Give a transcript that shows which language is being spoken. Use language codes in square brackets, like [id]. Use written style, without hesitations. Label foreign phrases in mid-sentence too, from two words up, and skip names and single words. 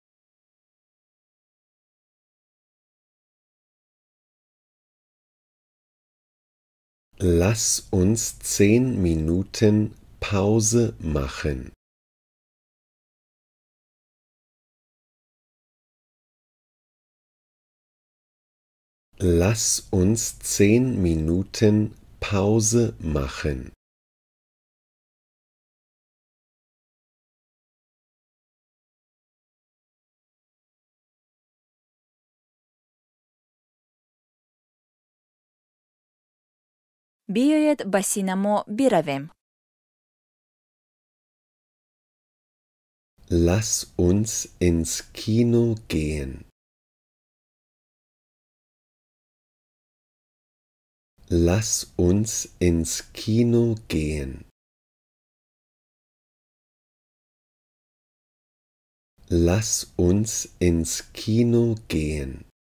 [de] Lass uns 10 Minuten Pause machen. Lass uns 10 Minuten Pause machen. [fa] بیایید به سینما برویم. [de] Lass uns ins Kino gehen. Lass uns ins Kino gehen. Lass uns ins Kino gehen.